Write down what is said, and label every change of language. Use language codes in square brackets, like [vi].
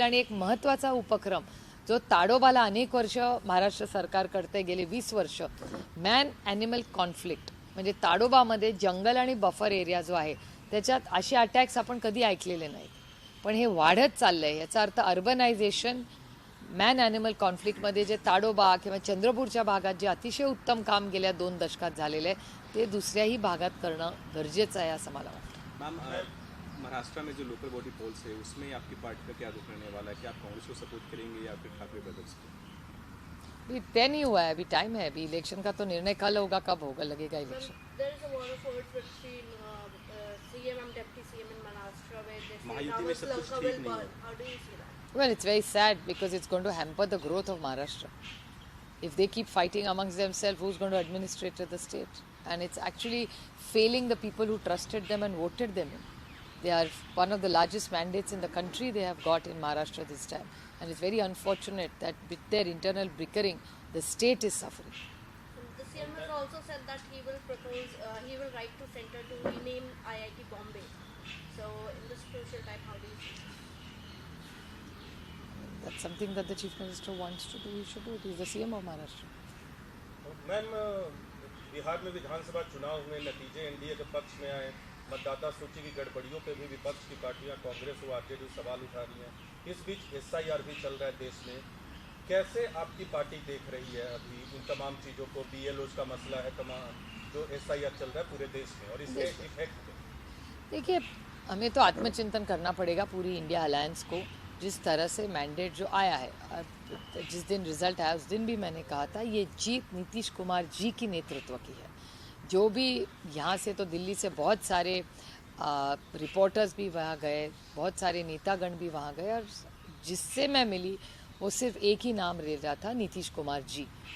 [mr] आणि एक महत्त्वाचा उपक्रम जो ताडोबाला अनेक वर्ष महाराष्ट्र सरकार करते, गेले 20 वर्ष, मॅन ॲनिमल कॉन्फ्लिक्ट, म्हणजे ताडोबामध्ये जंगल आणि बफर एरिया जो आहे त्याच्यात असे अटॅक्स आपण कधी ऐकलेले नाहीत, पण हे वाढत चाललं आहे. याचा अर्थ अर्बनायझेशन, मॅन ॲनिमल कॉन्फ्लिक्टमध्ये जे ताडोबा किंवा चंद्रपूरच्या भागात जे अतिशय उत्तम काम गेल्या 2 दशकात झालेलं आहे ते दुसऱ्याही भागात करणं गरजेचं आहे असं मला वाटतं. [hi] मैम, महाराष्ट्र में जो लोकल बॉडी पोल्स है उसमें आपकी पार्टी का क्या रुख रहने वाला है? कि आप कांग्रेस को सपोर्ट करेंगे या फिर ठाकरे ब्रदर्स को? अभी तय नहीं हुआ है, अभी टाइम है. अभी इलेक्शन का तो निर्णय कल होगा, कब होगा लगेगा election. [en] There is a war of words between CM and Deputy CM in Maharashtra where they say [hi] Mahayuti में सब कुछ [en] Lanka [hi] ठीक [en] will [hi] नहीं [en] burn. How do you see that? Well, it's very sad because it's going to hamper the growth of Maharashtra. If they keep fighting amongst themselves, who's going to administrate the state? And it's actually failing the people who trusted them and voted them in. They are one of the largest mandates in the country they have got in Maharashtra this time. And it's very unfortunate that with their internal bickering, the state is suffering. The CM has also said that he will propose, he will write to center to rename IIT Bombay. So in this crucial time, how do you see it? That's something that the Chief Minister wants to do. He should do it. He's the CM of Maharashtra. [hi] Ma'am, Bihar में विधानसभा चुनाव हुए, नतीजे NDA के पक्ष में आए, मतदाता सूची की गड़बड़ियों पे भी विपक्ष की पार्टियां कांग्रेस और आरजेडी सवाल उठा रही हैं. इस बीच SIR भी चल रहा है देश में. कैसे आपकी पार्टी देख रही है अभी इन तमाम चीज़ों को? BLOs का मसला है, तमाम जो SIR चल रहा है पूरे देश में, और इसके इफेक्ट? देखिए, हमें तो आत्मचिंतन करना पड़ेगा पूरी इंडिया अलायंस को। जिस तरह से मैंडेट जो आया है, जिस दिन रिजल्ट आया उस दिन भी मैंने कहा था ये जीत नीतीश कुमार जी की नेतृत्व की है। जो भी यहाँ से तो दिल्ली से बहुत सारे रिपोर्टर्स भी वहाँ गए, बहुत सारे नेतागण भी वहाँ गए, और जिससे मैं मिली वो सिर्फ एक ही नाम ले रहा था, नीतीश कुमार जी।